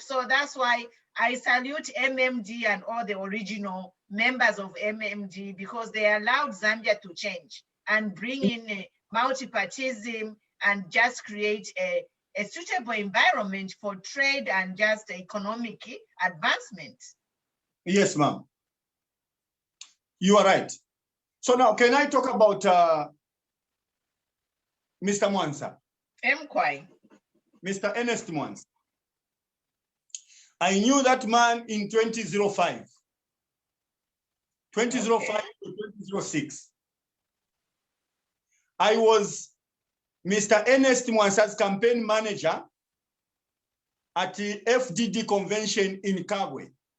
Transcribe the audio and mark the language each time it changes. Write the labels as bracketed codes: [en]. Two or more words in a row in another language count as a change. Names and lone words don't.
[en] So that's why I salute MMD and all the original members of MMD, because they allowed Zambia to change and bring in multipartism and just create a suitable environment for trade and just economic advancement. Yes, ma'am. You are right. So now, can I talk about Mr. Mwansa? Mr. Ernest Mwansa. I knew that man in 2005. 2005 to 2006. I was Mr. Ernest Mwansa's campaign manager at the FDD convention in Kambwili.